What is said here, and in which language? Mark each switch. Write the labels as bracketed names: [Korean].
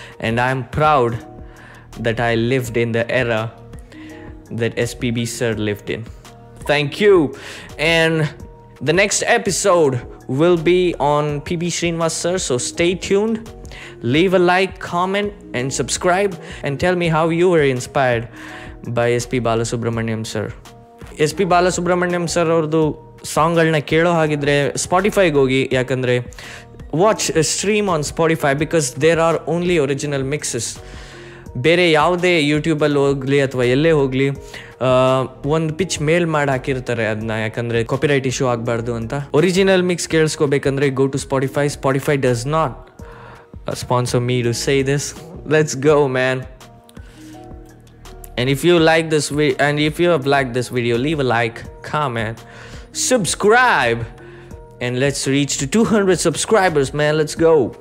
[English] And I'm proud that I lived in the era that SPB sir lived in. Thank you. And the next episode will be on PB Srinivas sir, so stay tuned. Leave a like, comment and subscribe, and tell me how you were inspired by SP Balasubramaniam sir. SP Balasubramaniam sir [Kannada] ಅವ್ರದ್ದು ಸಾಂಗ್ಗಳನ್ನ ಕೇಳೋ ಹಾಗಿದ್ರೆ ಸ್ಪಾಟಿಫೈಗೆ ಹೋಗಿ, ಯಾಕಂದರೆ [English] Watch stream on Spotify, because there are only original mixes. [Kannada] ಬೇರೆ ಯಾವುದೇ ಯೂಟ್ಯೂಬಲ್ಲಿ ಹೋಗಲಿ ಅಥವಾ ಎಲ್ಲೇ ಹೋಗಲಿ ಒಂದು ಪಿಚ್ ಮೇಲ್ ಮಾಡಿ ಹಾಕಿರ್ತಾರೆ ಅದನ್ನ, ಯಾಕಂದರೆ ಕಾಪಿರೈಟ್ ಇಶ್ಯೂ ಆಗಬಾರ್ದು ಅಂತ. [English] Original mix ಕೇಳಿಸ್ಕೋಬೇಕಂದ್ರೆ go to Spotify. Spotify does not sponsor me to say this. Let's go, man. And if you like this if you have liked this video, leave a like, comment, subscribe, and let's reach to 200 subscribers, man. Let's go.